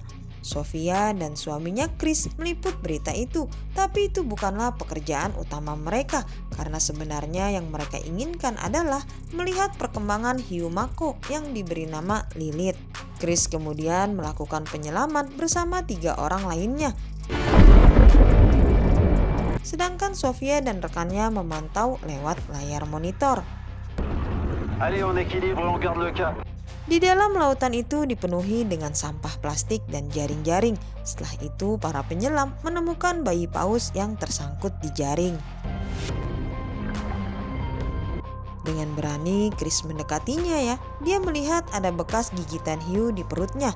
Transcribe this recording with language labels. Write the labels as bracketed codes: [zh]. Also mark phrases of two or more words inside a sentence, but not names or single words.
[id] Sofia dan suaminya Chris meliput berita itu, tapi itu bukanlah pekerjaan utama mereka karena sebenarnya yang mereka inginkan adalah melihat perkembangan hiu mako yang diberi nama Lilith. Chris kemudian melakukan penyelaman bersama 3 orang lainnya. Sedangkan Sofia dan rekannya memantau lewat layar monitor. [fr] Allez, on équilibre, on garde le cap. [id] Di dalam lautan itu dipenuhi dengan sampah plastik dan jaring-jaring. Setelah itu para penyelam menemukan bayi paus yang tersangkut di jaring. Dengan berani Chris mendekatinya ya. Dia melihat ada bekas gigitan hiu di perutnya.